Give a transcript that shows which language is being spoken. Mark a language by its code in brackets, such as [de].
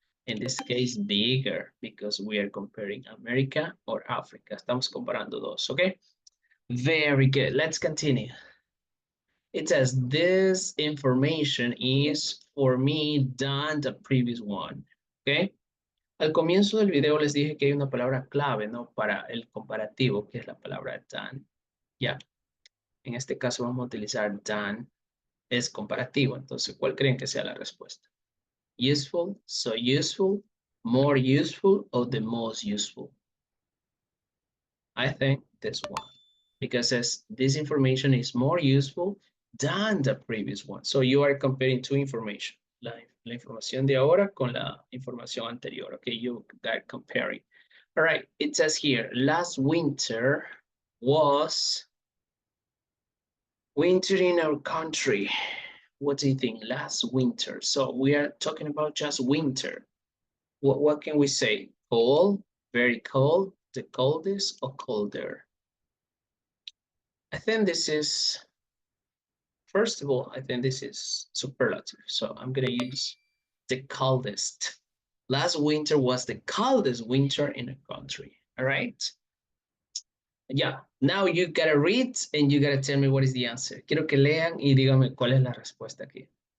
[en] In this case, bigger, because we are comparing America or Africa. [es] Estamos comparando dos, okay? [en] Very good. Let's continue. It says this information is for me than the previous one. Okay. [es] Al comienzo del video les dije que hay una palabra clave, ¿no? Para el comparativo, que es la palabra than. Ya. En este caso vamos a utilizar than. Es comparativo. Entonces, ¿cuál creen que sea la respuesta? [en] Useful, so useful, more useful, or the most useful? I think this one. Because as this information is more useful than the previous one. So you are comparing two information. [es] la información de ahora con la información anterior. [en] Okay, you got comparing. All right, it says here, last winter was winter in our country. What do you think? Last winter. So we are talking about just winter. What can we say? Cold, very cold, the coldest, or colder? I think this is, first of all, I think this is superlative. So I'm going to use the coldest. Last winter was the coldest winter in the country. All right. Yeah. Now you gotta read and you gotta tell me what is the answer. [es] Quiero que lean y dígame cuál es la respuesta aquí.